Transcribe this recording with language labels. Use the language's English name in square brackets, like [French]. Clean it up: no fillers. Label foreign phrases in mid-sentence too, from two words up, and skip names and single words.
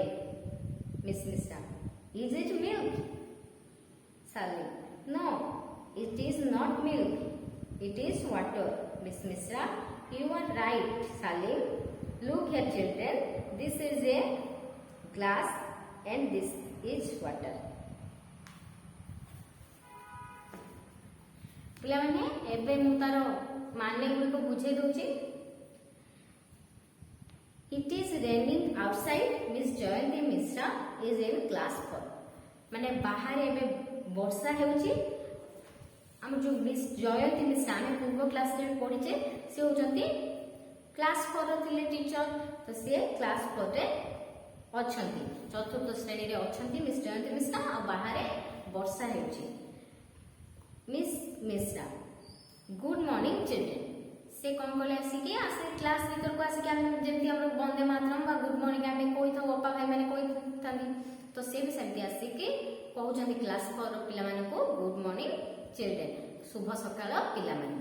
[English] Miss Mishra, is it milk? Salim, no, it is not milk. It is water. Miss Mishra, you are right, Salim. Look here, children. This is a glass and this is water. [Odia] पिलाମାନେ ଏବେ ମୁଁ ତାର ମାନେ ଗୁଡ଼ିକ ବୁଝେଇ ଦଉଛି. [English] It is raining outside. Miss Jayanti Mishra is in class 4. [Odia] ମାନେ ବାହାରେ ଏବେ ବର୍ଷା ହେଉଛି. ଆମ ଯେଉଁ ମିସ ଜୟନ୍ତୀ ମିଶ୍ରା ଆମେ ପୂର୍ବ କ୍ଲାସ ରେ ପଢିଛେ ସେ ହୋଉଛନ୍ତି କ୍ଲାସ 4 ର ଥିଲେ टीचर. ତ ସେ କ୍ଲାସ 4 ରେ ଅଛନ୍ତି, ଚତୁର୍ଥ ଶ୍ରେଣୀରେ ଅଛନ୍ତି ମିସ୍ ଜୟନ୍ତୀ ମିଶ୍ରା. ଆଉ ବାହାରେ ବର୍ଷା ହେଉଛି. ମିସ୍ ମିଶ୍ରା, [English] good morning children. [Odia] ସେ କଣ କଲେ ଆସିକି କ୍ଲାସ ଭିତରକୁ ଆସିକି ଆମେ ଯେମିତି ଆମର [Sanskrit] ବନ୍ଦେ ମାତରମ୍ [Odia] ବା [English] good morning [Odia] ଆମେ କହିଥାଉ, ଅପା ଭାଇ ମାନେ କହିଥାନ୍ତି, ତ ସେ ବି ସେମିତି ଆସିକି କହୁଛନ୍ତି କ୍ଲାସ 4 ର ପିଲାମାନଙ୍କୁ [English] good morning children, [Odia] ଶୁଭ ସକାଳ ପିଲାମାନେ.